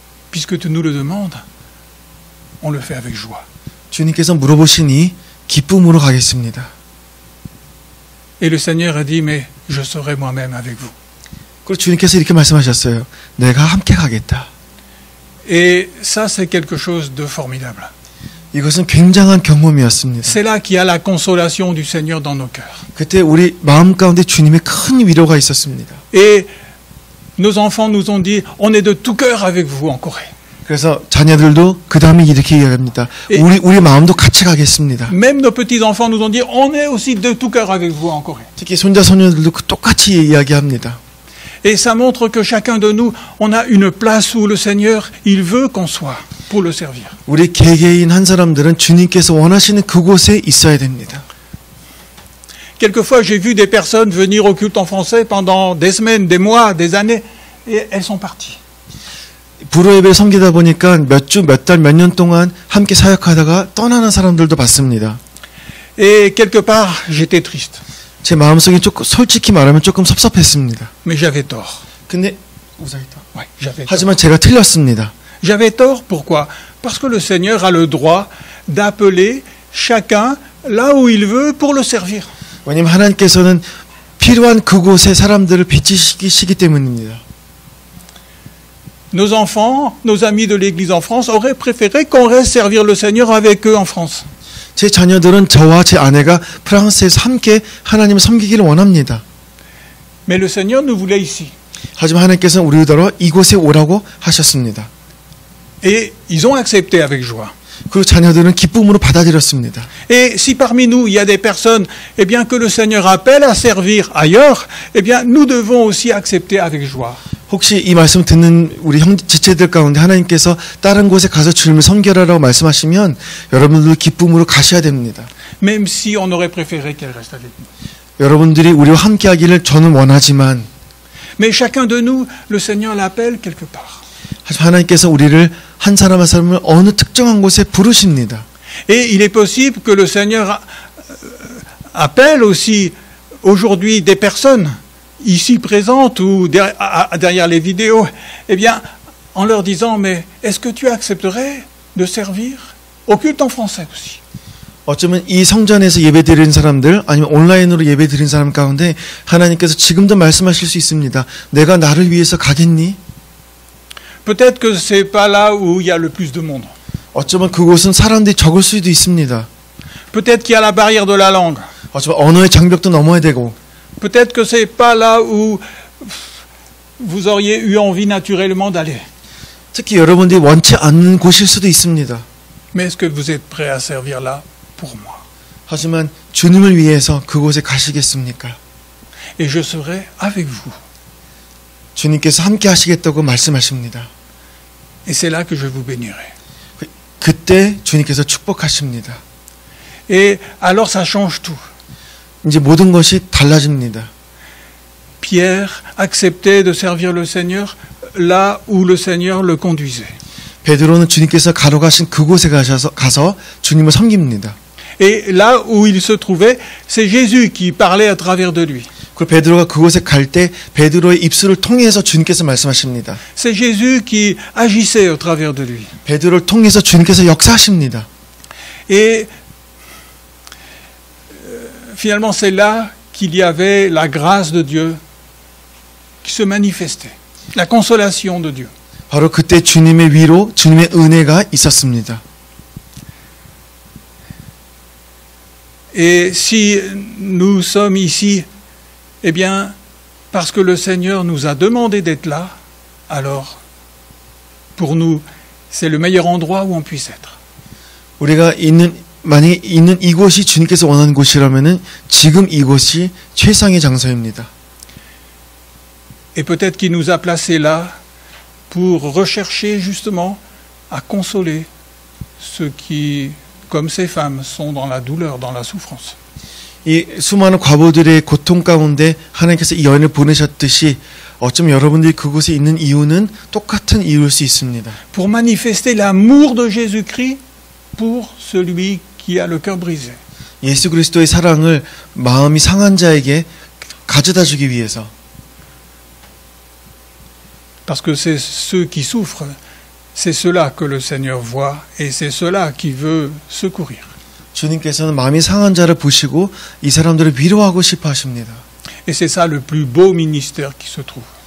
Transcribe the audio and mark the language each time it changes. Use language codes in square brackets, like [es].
[fr] Puisque tu nous le demandes, on le fait avec joie. [ko] 주님께서 물어보시니 기쁨으로 가겠습니다. [fr] Et le Seigneur a dit, mais je serai moi-même avec vous. [ko] 그리고 주님께서 이렇게 말씀하셨어요. 내가 함께 가겠다. [fr] Et ça, c'est quelque chose de formidable. [ko] 이것은 굉장한 경험이었습니다. [fr] C'est là qu'il y a la consolation du Seigneur dans nos cœurs. [ko] 그때 우리 마음 가운데 주님의 큰 위로가 있었습니다. [fr] Et nos enfants nous ont dit, on est de tout cœur avec vous en Corée. [ko] 그래서 자녀들도 그 다음에 이렇게 이야기합니다. 우리 마음도 같이 가겠습니다. [fr] Même nos petits-enfants nous ont dit, on est aussi de tout cœur avec vous en Corée. [ko] 특히 손자 손녀들도 똑같이 이야기합니다. [fr] Et ça montre que chacun de nous, on a une place où le Seigneur, il veut qu'on soit pour le servir. [ko] 우리 개개인 한 사람들은 주님께서 원하시는 그곳에 있어야 됩니다. [fr] Quelquefois, j'ai vu des personnes venir au culte en français pendant des semaines, des mois, des années, et elles sont parties. [ko] 불어 예배 섬기다 보니까 몇 주, 몇 달, 몇 년 동안 함께 사역하다가 떠나는 사람들도 봤습니다. [fr] Et quelque part, j'étais triste. [ko] 제 마음속이 조금 솔직히 말하면 조금 섭섭했습니다. [fr] Mais j'avais tort. [ko] 근데 [fr] Ouais, j'avais tort. [ko] 하지만 제가 틀렸습니다. [fr] J'avais tort, pourquoi? Parce que le Seigneur a le droit d'appeler chacun là où il veut pour le servir. [ko] 왜냐하면 하나님께서는 필요한 그곳에 사람들을 비치시기 때문입니다. [fr] Nos enfants, nos amis de l'Église en France auraient préféré qu'on reste servir le Seigneur avec eux en France. [ko] 제 자녀들은 저와 제 아내가 프랑스에서 함께 하나님을 섬기기를 원합니다. [fr] Mais le Seigneur nous voulait ici. [ko] 하지만 하나님께서는 우리더러 이곳에 오라고 하셨습니다. [fr] Et ils ont accepté avec joie. [ko] 그리고 자녀들은 기쁨으로 받아들였습니다. [fr] Et si parmi nous, il y a des personnes, eh bien, que le Seigneur appelle à servir ailleurs, eh bien, nous devons aussi accepter avec joie. [ko] 혹시 이 말씀 듣는 우리 지체들 가운데 하나님께서 다른 곳에 가서 주님을 섬겨라라고 말씀하시면 여러분들 기쁨으로 가셔야 됩니다. [fr] Même si on aurait préféré qu'elle reste avec nous. [ko] 여러분들이 우리와 함께 하기를 저는 원하지만 [fr] Mais chacun de nous, le Seigneur l'appelle quelque part. [ko] 하지만 하나님께서 우리를 한 사람 한 사람을 어느 특정한 곳에 부르십니다. [fr] Et il est possible que le Seigneur appelle aussi aujourd'hui des personnes ici présentes ou derrière les vidéos, eh bien, en leur disant, mais est-ce que tu accepterais de servir au culte en français aussi? [ko] 어쩌면 이 성전에서 예배드리는 사람들 아니면 온라인으로 예배드리는 사람 가운데 하나님께서 지금도 말씀하실 수 있습니다. 내가 나를 위해서 가겠니? [fr] Peut-être que c'est pas là où il y a le plus de monde. [ko] 어쩌면 그곳은 사람들이 적을 수도 있습니다. [fr] Peut-être qu'il y a la barrière de la langue. [ko] 어쩌면 언어의 장벽도 넘어야 되고 [fr] Peut-être que c'est pas là où vous auriez eu envie naturellement d'aller. [ko] 특히 여러분들이 원치 않는 곳일 수도 있습니다. [fr] Mais est-ce que vous êtes prêt à servir là pour moi? [ko] 하지만 주님을 위해서 그곳에 가시겠습니까? [fr] Et je serai avec vous. [ko] 주님께서 함께 하시겠다고 말씀하십니다. [fr] Et c'est là que je vous bénirai. [ko] 그때 주님께서 축복하십니다. [fr] Et alors ça change tout. [ko] 이제 모든 것이 달라집니다. [fr] Pierre acceptait de servir le Seigneur là où le Seigneur le conduisait. [ko] 베드로는 주님께서 가러 가신 그곳에 가서 주님을 섬깁니다. [fr] Et là où il se trouvait, c'est Jésus qui parlait à travers de lui. [ko] 그리고 베드로가 그곳에 갈 때 베드로의 입술을 통해서 주님께서 말씀하십니다. [fr] C'est Jésus qui agissait au travers de lui. [ko] 베드로를 통해서 주님께서 역사하십니다. [fr] Et finalement, c'est là qu'il y avait la grâce de Dieu qui se manifestait, la consolation de Dieu. [ko] 바로 그때 주님의 위로, 주님의 은혜가 있었습니다. [fr] Et si nous sommes ici, eh bien, parce que le Seigneur nous a demandé d'être là, alors, pour nous, c'est le meilleur endroit où on puisse être. [ko] 우리가 만약에 있는 이곳이 주님께서 원하는 곳이라면은 지금 이곳이 최상의 장소입니다. [fr] Et peut-être qu'il nous a placés là pour rechercher justement à consoler ceux qui, comme ces femmes, sont dans la douleur, dans la souffrance. [ko] 이 수많은 과부들의 고통 가운데 하나님께서 이 여인을 보내셨듯이 어쩌면 여러분들이 그곳에 있는 이유는 똑같은 이유일 수 있습니다. [fr] Pour manifester l'amour de Jésus-Christ pour celui qui a le cœur brisé. [ko] 예수 그리스도의 사랑을 마음이 상한 자에게 가져다 주기 위해서. [fr] Parce que c'est ceux qui souffrent, c'est ceux-là que le Seigneur voit et c'est ceux-là qui veut secourir. [ko] 주님께서는 마음이 상한 자를 보시고 이 사람들을 위로하고 싶어 하십니다. [fr] Et c'est ça le plus beau ministère qui se trouve.